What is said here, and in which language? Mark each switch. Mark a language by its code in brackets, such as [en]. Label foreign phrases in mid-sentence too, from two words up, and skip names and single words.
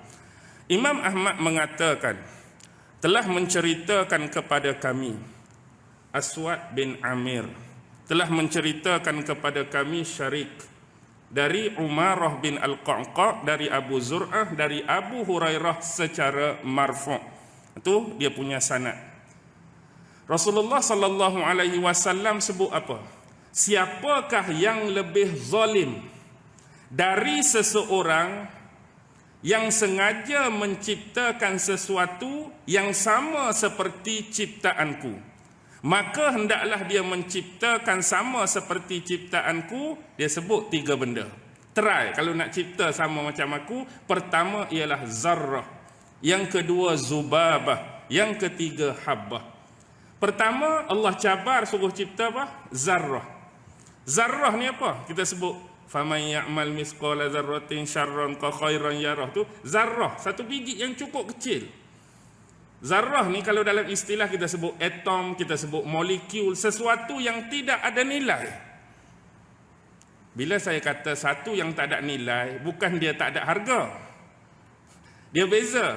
[ms] Imam Ahmad mengatakan, telah menceritakan kepada kami Aswad bin Amir, telah menceritakan kepada kami Syarik dari Umarah bin Al-Qa'qa', dari Abu Zur'ah, dari Abu Hurairah secara marfu'. Itu dia punya sanad. Rasulullah [ar] صلى الله عليه وسلم [ms] sebut apa? Siapakah yang lebih zalim dari seseorang yang sengaja menciptakan sesuatu yang sama seperti ciptaanku? Maka hendaklah dia menciptakan sama seperti ciptaanku. Dia sebut 3 benda. Try kalau nak cipta sama macam aku. Pertama ialah zarrah, yang kedua zubabah, yang ketiga habbah. Pertama Allah cabar suruh cipta apa? Zarrah. Zarrah ni apa? Kita sebut [ar] فمن يعمل مثقال ذرة شرا كا خيرا يره [ms] tu. Zarrah, satu biji yang cukup kecil. Zarrah ni kalau dalam istilah kita sebut atom, kita sebut molekul, sesuatu yang tidak ada nilai. Bila saya kata satu yang tak ada nilai, bukan dia tak ada harga. Dia beza.